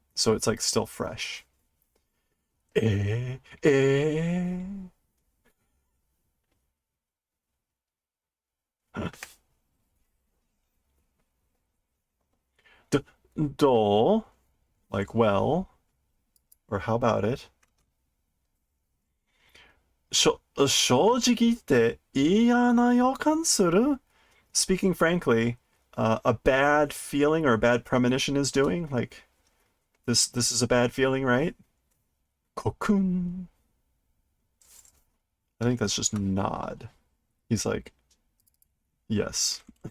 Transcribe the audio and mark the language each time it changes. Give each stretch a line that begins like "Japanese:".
English: So it's like still fresh. Eh, eh. Do, like well, or how about it?
Japanese: 正直言って嫌な予感する?
English: Speaking frankly, a bad feeling or a bad premonition is doing. Like this is a bad feeling, right? Kokun. I think that's just nod. He's like, yes.